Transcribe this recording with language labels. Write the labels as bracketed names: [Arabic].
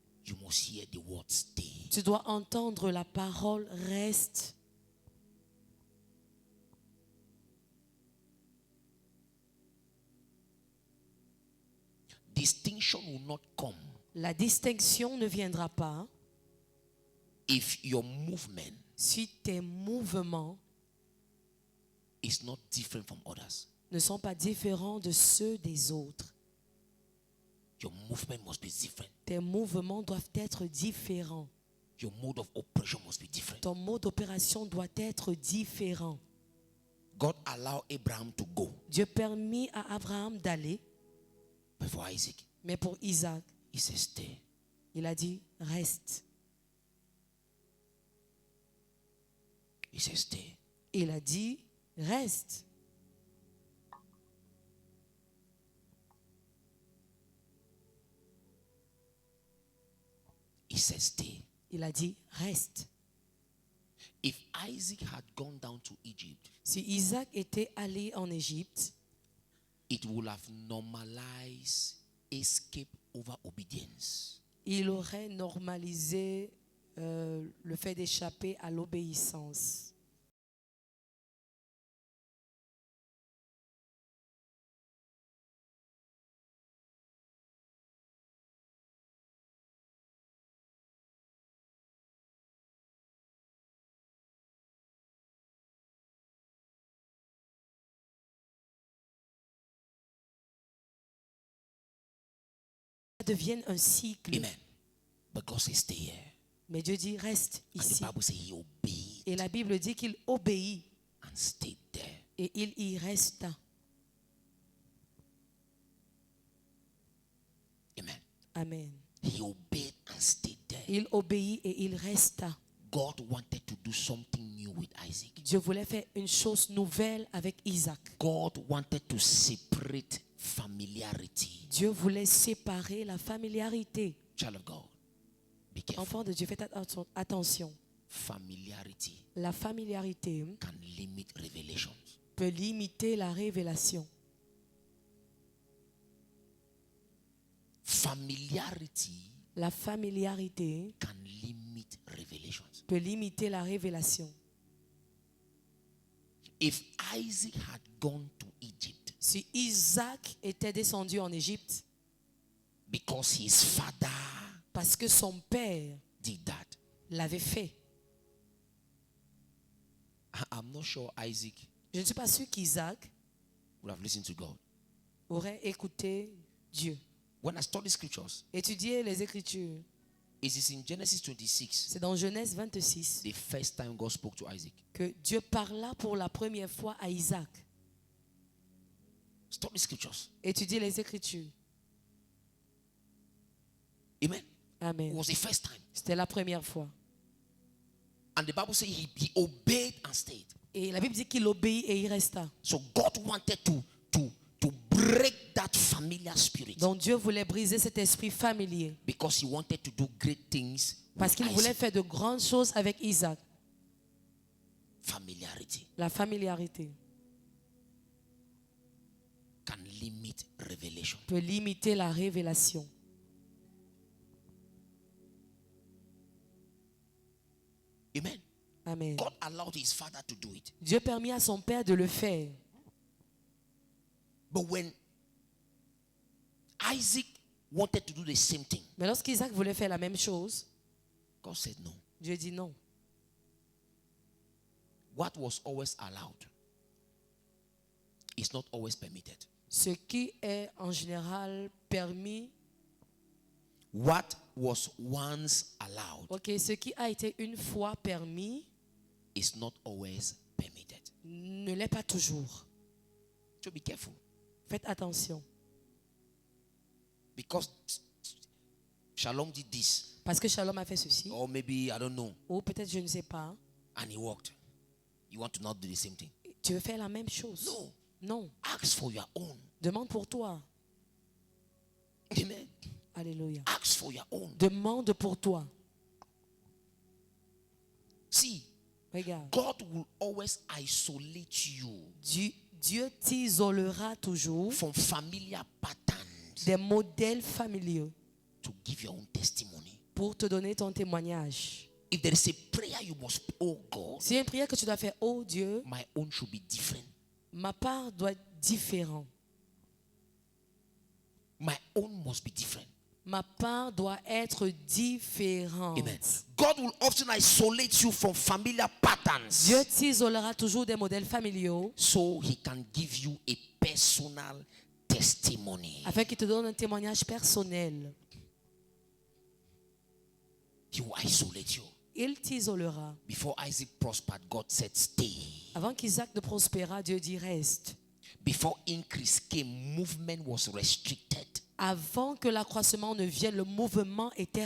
[English] You must hear the word stay. [French] Tu dois entendre la parole. Reste. [English] Distinction will not come [French] La distinction ne viendra pas [English] if your movement [French] si tes mouvements [English] is not different from others. [French] ne sont pas différents de ceux des autres. [English] Your movement must be different. [French] Tes mouvements doivent être différents. [English] Your mode of operation must be different. [French] Ton mode d'opération doit être différent. [English] God allowed Abraham to go, [French] Dieu permit à Abraham d'aller, [English] but for Isaac, [French] mais pour Isaac, [English] he said, stay. [French] il a dit reste. [English] He said, stay. [French] Il a dit reste. [English] He said, stay. [French] Il a dit reste. [English] If Isaac had gone down to Egypt, [French] Si Isaac était allé en Égypte, [English] it would have normalized escape over obedience. [French] il aurait normalisé le fait d'échapper à l'obéissance. Ça devienne un cycle. [English] Amen. But God says, stay here. [French] Mais Dieu dit reste [English] And the [French] ici. [English] Bible says he obeyed [French] Et la Bible dit qu'il obéit [English] and stayed there. [French] et il y resta. [English] Amen. [French] Amen. [English] He obeyed and stayed there. [French] Il obéit et il resta. [English] God wanted to do something new with Isaac. [French] Dieu voulait faire une chose nouvelle avec Isaac. [English] God wanted to separate familiarity. [French] Dieu voulait séparer la familiarité. [English] Child of God, be careful. [French] Enfant de Dieu, faites attention. [English] Familiarity [French] La familiarité [English] can limit revelations. [French] peut limiter la révélation. [English] Familiarity [French] La familiarité [English] can limit revelations. [French] peut limiter la révélation. [English] If Isaac had gone to Egypt [French] Si Isaac était descendu en Égypte [English] because his father [French] parce que son père [English] did that, [French] l'avait fait, [English] I'm not sure Isaac [French] je ne suis pas sûr qu'Isaac [English] would have listened to God. [French] aurait écouté Dieu. [English] When I study scriptures, [French] Étudier les Écritures. [English] it is in Genesis 26, [French] C'est dans Genèse 26 [English] the first time God spoke to Isaac. [French] que Dieu parla pour la première fois à Isaac. [English] Study scriptures. [French] Étudier les Écritures. [English] Amen. It [French] Amen. [English] was the first time. [French] C'était la première fois. [English] And the Bible says he obeyed and stayed. [French] Et la Bible dit qu'il obéit et il resta. [English] So God wanted to break that familiar spirit [French] Donc Dieu voulait briser cet esprit familier [English] because he wanted to do great things [French] parce [English] with [French] qu'il voulait [English] Isaac. [French] faire de grandes choses avec Isaac. [English] Familiarity [French] La familiarité [English] can limit revelation. [French] peut limiter la révélation. [English] Amen. [French] Amen. [English] God allowed his father to do it. [French] Dieu permit à son père de le faire. [English] But when Isaac wanted to do the same thing, [French] Mais lorsqu'Isaac voulait faire la même chose, [English] God said no. [French] Dieu dit non. [English] What was always allowed is not always permitted. [French] Ce qui est en général permis, [English] What was once allowed [French] ok, ce qui a été une fois permis [English] is not always permitted. [French] ne l'est pas toujours. [English] So be careful. [French] Faites attention. [English] Because Shalom did this. [French] Parce que Shalom a fait ceci. [English] Or maybe, I don't know. [French] Ou peut-être je ne sais pas. [English] And he walked. You want to not do the same thing? [French] Tu veux faire la même chose? [English] No. [French] Non. [English] Ask for your own. [French] Demande pour toi. [English] Amen. [French] Alléluia. [English] Ask for your own. [French] Demande pour toi. [English] See, [French] Regarde. [English] God will always isolate you [French] Dieu t'isolera toujours [English] from familiar patterns [French] des modèles familiaux [English] to give your own testimony. [French] pour te donner ton témoignage. [English] If there is a prayer you must, oh God, [French] S'il y a une prière que tu dois faire, oh Dieu, [English] my own should be different. [French] ma part doit être différente. [English] My own must be different. [French] Ma part doit être différente. [English] Amen. God will often isolate you from familiar patterns [French] Dieu t'isolera toujours des modèles familiaux [English] so he can give you a personal testimony. [French] afin qu'il te donne un témoignage personnel. [English] He will isolate you. [French] Il t'isolera. [English] Before Isaac prospered, God said, stay. [French] Avant qu'Isaac ne prospéra, Dieu dit reste. [English] Before increase came, movement was restricted. [French] Avant que l'accroissement ne vienne, le mouvement était